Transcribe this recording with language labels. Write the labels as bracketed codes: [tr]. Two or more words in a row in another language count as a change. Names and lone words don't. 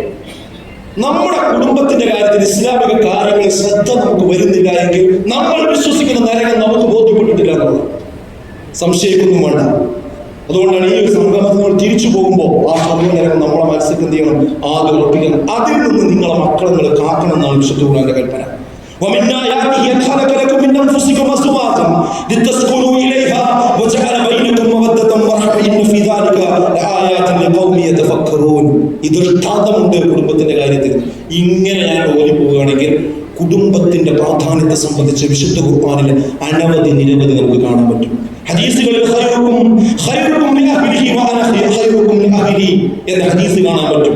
[ml] നമ്മുടെ കുടുംബത്തിന്റെ കാര്യത്തിൽ ഇസ്ലാമിക കാര്യങ്ങളിൽ ശ്രദ്ധ നമുക്ക് വരുന്നില്ല എങ്കിൽ നമ്മൾ വിശ്വസിക്കുന്ന നരകം നമുക്ക് ബോധ്യപ്പെട്ടിട്ടില്ല എന്നുള്ളത് സംശയിക്കൊന്നും വേണ്ട. അതുകൊണ്ടാണ് ഈ ഒരു സംഗമത്തിൽ നമ്മൾ തിരിച്ചു പോകുമ്പോൾ ആ സ്വർഗ നരകം നമ്മളെ മനസ്സിൽ എന്ത് ചെയ്യണം? ആദ്യം ഉറപ്പിക്കണം. അതിൽ നിന്ന് നിങ്ങളെ മക്കളെ നിങ്ങൾ കാക്കണം എന്നാണ് വിശുദ്ധ ഖുർആന്റെ കൽപ്പന. [ar] ومن آياته أن خلق لكم من أنفسكم أزواجا لتسكنوا إليها وجعل بينكم مودة ورحمة إن في ذلك لآيات لقوم يتفكرون. [ml] ഈ ദൃഷ്ടാന്തമുണ്ട് കുടുംബത്തിന്റെ കാര്യത്തിൽ. ഇങ്ങനെ ഞാൻ ഓടി പോവുകയാണെങ്കിൽ കുടുംബത്തിന്റെ പ്രാധാന്യത്തെ സംബന്ധിച്ച് വിശുദ്ധ ഖുർആനിൽ അനവധി നിരവധി നമുക്ക് കാണാൻ പറ്റും. ഹദീസുകളിൽ [ar] خيركم لأهله وأنا خيركم لأهلي [ml] എന്ന ഹദീസ് കാണാൻ പറ്റും.